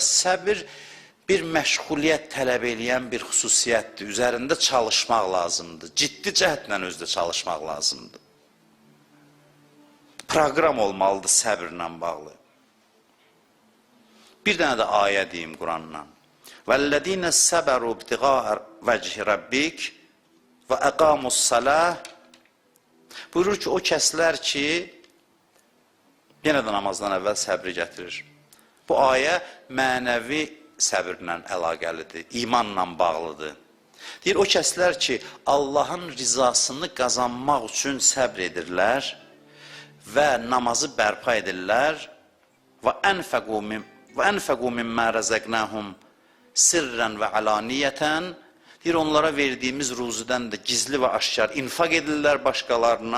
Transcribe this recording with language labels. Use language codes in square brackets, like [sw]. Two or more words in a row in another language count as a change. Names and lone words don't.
[az] Səbir bir məşğuliyyət tələb eləyən bir xüsusiyyətdir. Üzərində çalışmaq lazımdır. Ciddi cəhətlə özdə çalışmaq lazımdır. Proqram olmalıdır səbirlə bağlı. Bir dənə də ayə deyim Qurandan. [ar] وَالَّذ۪ينَ سَبَرُوا ابْتِغَاءَ وَجْهِ رَبِّكَ وَاَقَامُوا الصَّلَاةِ [az] Buyurur ki, o kəslər ki, Yenə də namazdan əvvəl səbri gətirir. Bu ayə mənəvi səbirlə əlaqəlidir, imanla bağlıdır. Deyir, o kəslər ki, Allahın rizasını qazanmaq üçün səbr edirlər və namazı bərpa edirlər və [ar] أنفقوا مما رزقناهم سرا وعلانية, [az] deyir, onlara verdiyimiz ruzudən də gizli və aşkar infaq edirlər başqalarına.